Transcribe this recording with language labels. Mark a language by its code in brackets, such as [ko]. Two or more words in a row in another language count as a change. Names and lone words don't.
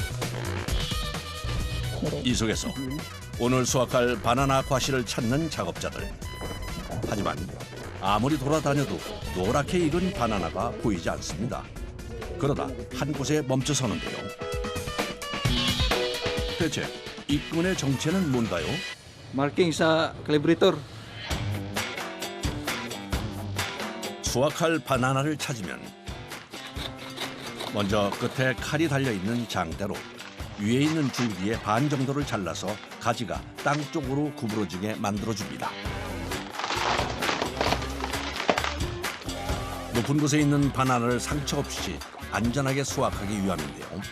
[ko] 이 속에서 오늘 수확할 바나나 과실을 찾는 작업자들. 하지만 아무리 돌아다녀도 노랗게 익은 바나나가 보이지 않습니다. 그러다 한 곳에 멈춰서는데요. 대체 이 끈의 정체는 뭔가요? [ceb] Marking sa calibrator. [ko] 수확할 바나나를 찾으면 먼저 끝에 칼이 달려있는 장대로 위에 있는 줄기의 반 정도를 잘라서 가지가 땅 쪽으로 구부러지게 만들어줍니다. 높은 곳에 있는 바나나를 상처 없이 안전하게 수확하기 위함인데요.